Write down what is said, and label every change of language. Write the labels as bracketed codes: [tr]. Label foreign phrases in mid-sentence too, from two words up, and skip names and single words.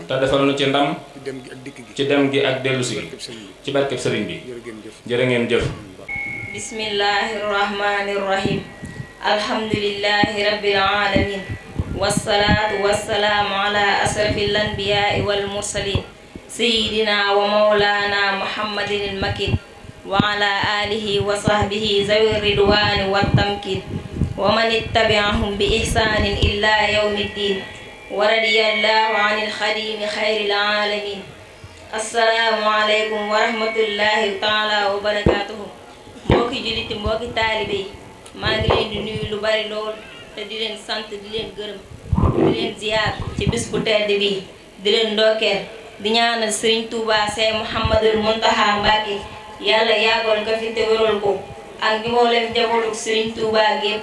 [wo] te defal nu ci ndam. ci dem gi ak dikk gi. ci dem gi ak dellusi gi. barkeb Serigne bi. ci barkeb Serigne bi. jërë ngeen jëf. jërë ngeen jëf. [ar] بسم الله الرحمن الرحيم الحمد لله رب العالمين والصلاة والسلام على أشرف الأنبياء والمرسلين سيدنا ومولانا محمد المكين وعلى آله وصحبه ذوي الرضوان والتمكين ومن اتبعهم بإحسان إلى يوم الدين ورضي الله عن الخديم خير العالمين. السلام عليكم ورحمة الله تعالى وبركاته. [wo] mbokki jullit mbokki taalibe yi maa ngi leen di nuyu lu bari lool te di leen sant di leen gërëm di leen ziyaar ci bis bu tedd bi di leen ndokkeel di ñaanal Serigne Touba Sey Mouhamadul Muntaha Mbacké yàlla yàggal ko fi te wéral ko ak mboolem njabootu Serigne Touba gépp.